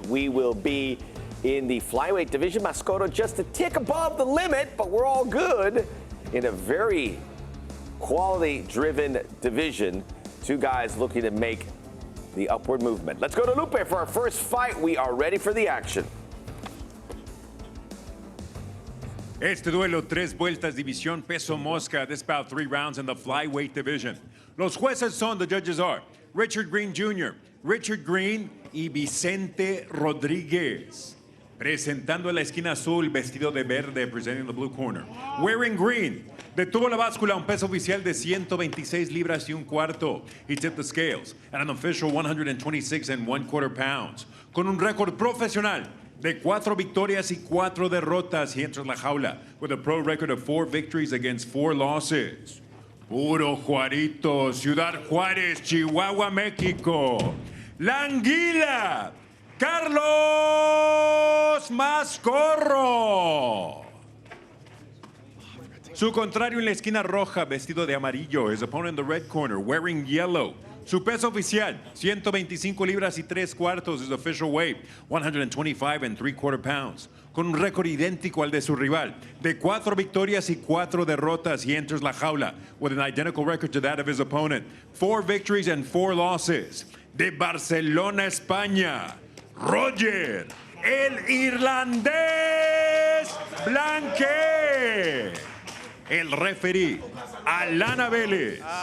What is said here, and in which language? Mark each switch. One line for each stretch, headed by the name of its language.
English: We will be in the flyweight division. Mascorro just a tick above the limit, but we're all good in a very quality-driven division. 2 guys looking to make the upward movement. Let's go to Lupe for our first fight. We are ready for the action.
Spanish: Este duelo, 3 vueltas, división peso mosca.
English: This bout 3 rounds in the flyweight division.
Spanish: Los jueces son,
English: the judges are
Spanish: Richard Green Jr., Richard Green y Vicente Rodríguez. Presentando a la esquina azul, vestido de verde,
English: presenting the blue corner. Wearing green,
Spanish: detuvo la báscula, un peso oficial de 126 libras y un cuarto.
English: He tipped the scales at an official 126 1/4 pounds.
Spanish: Con un récord profesional de 4 victorias y 4 derrotas,
English: he enters la jaula with a pro record of 4 victories against 4 losses.
Spanish: Puro Juarito, Ciudad Juárez, Chihuahua, México. La Anguila, Carlos Mascorro. Su contrario en la esquina roja, vestido de amarillo.
English: His opponent in the red corner, wearing yellow.
Spanish: Su peso oficial, 125 libras y 3/4.
English: His official weight, 125 3/4 pounds.
Spanish: Con un récord idéntico al de su rival, de 4 victorias y 4 derrotas.
English: He enters la jaula with an identical record to that of his opponent. 4 victories and 4 losses. De Barcelona, España, Roger, el irlandés Blanque.
Spanish: El referee, Alana Vélez.